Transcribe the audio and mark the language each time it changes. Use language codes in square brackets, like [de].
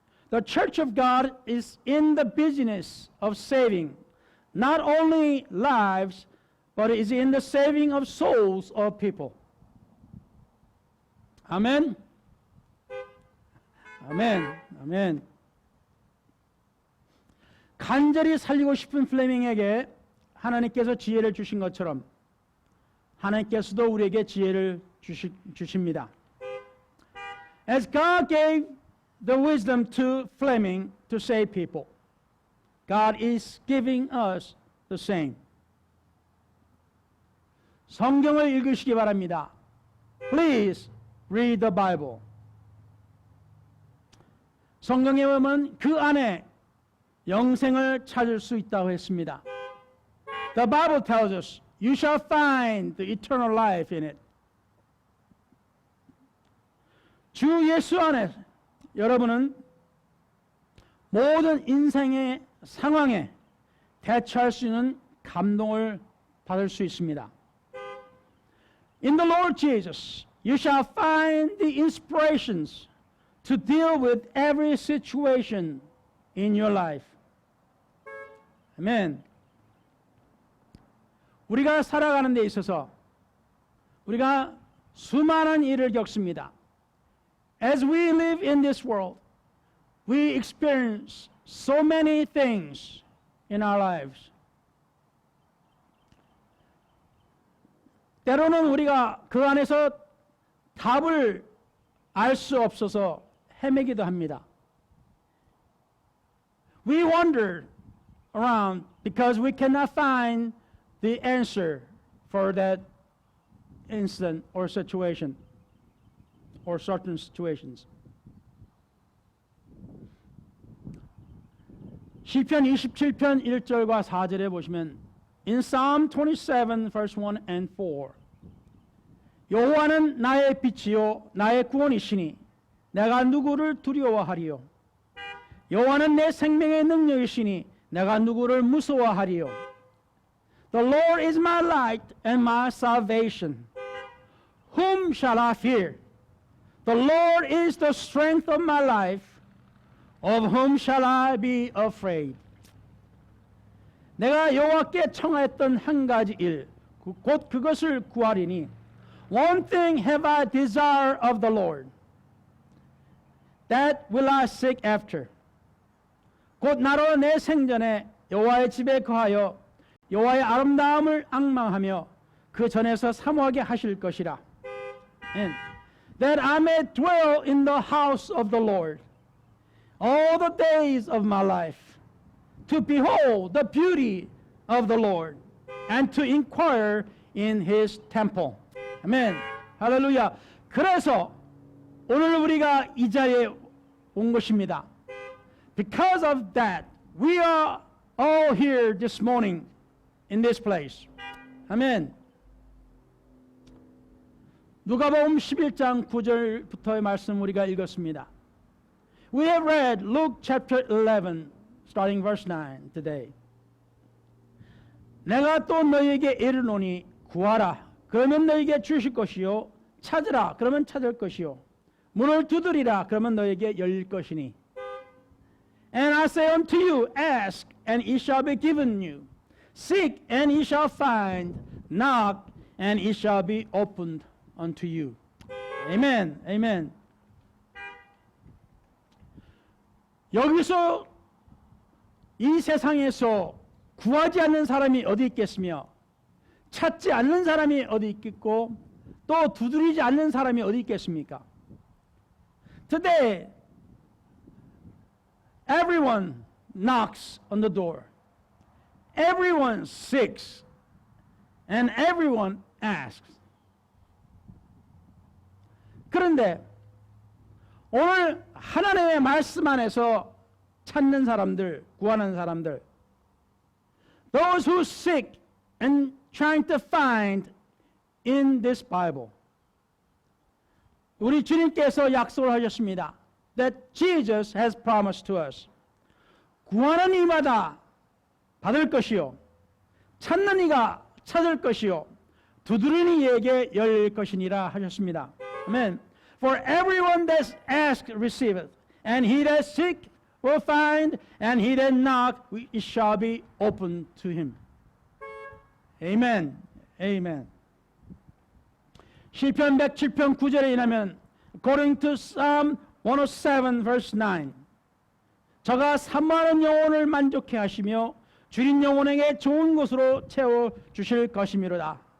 [en] The Church of God is in the business of saving not only lives, but is in the saving of souls of people. [ko] 아멘. 아멘. 아멘. 간절히 살리고 싶은 플레밍에게 하나님께서 지혜를 주신 것처럼 하나님께서도 우리에게 지혜를 주십니다. [en] As God gave the wisdom to Fleming to save people, God is giving us the same. [ko] 성경을 읽으시기 바랍니다. [en] Please read the Bible. [ko] 성경에 보면 그 안에 영생을 찾을 수 있다고 했습니다. [en] The Bible tells us, you shall find the eternal life in it. [ko] 주 예수 안에 여러분은 모든 인생의 상황에 대처할 수 있는 감동을 받을 수 있습니다. [en] In the Lord Jesus, you shall find the inspirations to deal with every situation in your life. [ko] 아멘. 우리가 살아가는 데 있어서 우리가 수많은 일을 겪습니다. [en] As we live in this world, we experience so many things in our lives. [ko] 때로는 우리가 그 안에서 답을 알 수 없어서 헤매기도 합니다. [en] We wander around because we cannot find the answer for that incident or situation or certain situations. [ko] 시편 27편 1절과 4절에 보시면 [en] In Psalm 27 verse 1 and 4 [ko] 여호와는 나의 빛이요 나의 구원이시니 내가 누구를 두려워하리요 여호와는 내 생명의 능력이시니 내가 누구를 무서워하리요 [en] The Lord is my light and my salvation. Whom shall I fear? The Lord is the strength of my life. Of whom shall I be afraid? [ko] 내가 여호와께 청하였던 한 가지 일, 곧 그것을 구하리니 [en] One thing have I desire of the Lord. That will I seek after. [ko] 곧 나로 내 생전에 여호와의 집에 거하여 여호와의 아름다움을 앙망하며 그 전에서 사모하게 하실 것이라. [en] And that I may dwell in the house of the Lord all the days of my life, to behold the beauty of the Lord, and to inquire in His temple. [ko] 아멘. 할렐루야. 그래서 오늘 우리가 이 자리에 온 것입니다. [en] Because of that, we are all here this morning in this place. [ko] 아멘. 누가복음 11장 9절부터의 말씀 우리가 읽었습니다. [en] We have read Luke chapter 11, starting verse 9 today. [ko] 내가 또 너희에게 이르노니 구하라. 그러면 너희에게 주실 것이요. 찾으라. 그러면 찾을 것이요. 문을 두드리라. 그러면 너희에게 열릴 것이니. [en] And I say unto you, ask, and it shall be given you. Seek, and ye shall find. Knock, and it shall be opened unto you. Amen. Amen. [ko] 여기서 이 세상에서 구하지 않는 사람이 어디 있겠으며 찾지 않는 사람이 어디 있겠고 또 두드리지 않는 사람이 어디 있겠습니까? [en] Today, everyone knocks on the door. Everyone seeks. And everyone asks. [ko] 그런데 오늘 하나님의 말씀 안에서 찾는 사람들, 구하는 사람들, [en] those who seek and trying to find in this Bible? [ko] 우리 주님께서 약속을 하셨습니다. [en] That Jesus has promised to us. [ko] 구하는 이마다 받을 것이요, 찾는 이가 찾을 것이요, 두드리는 이에게 열릴 것이니라 하셨습니다. 아멘. [en] For everyone that asks receiveth, and he that seek will find, and he that knock it shall be opened to him. Amen. Amen. [ko] 시편 107편 9절에 의하면 [en] according to Psalm 107 verse 9 [ko] 저가 사모하는 영혼을 만족해 하시며 줄인 영혼에게 좋은 것으로 채워 주실 것이미로다.